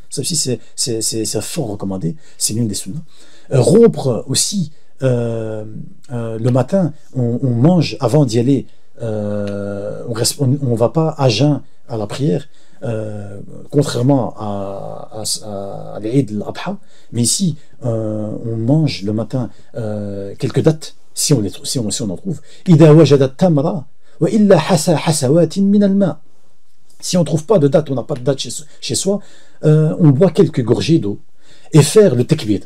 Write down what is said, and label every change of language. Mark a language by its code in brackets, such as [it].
[fr] Ça aussi, c'est fort recommandé, c'est l'une des sunnas. Rompre aussi, le matin, on mange avant d'y aller, on ne va pas à jeun à la prière, contrairement à l'Eid al-Adha, mais ici on mange le matin quelques dattes si on en trouve. [ar] إذا وجد التمر وإلا حسى حسوات من الماء. [fr] Si on ne trouve pas de date, on n'a pas de date chez soi, on boit quelques gorgées d'eau et faire le tekbir.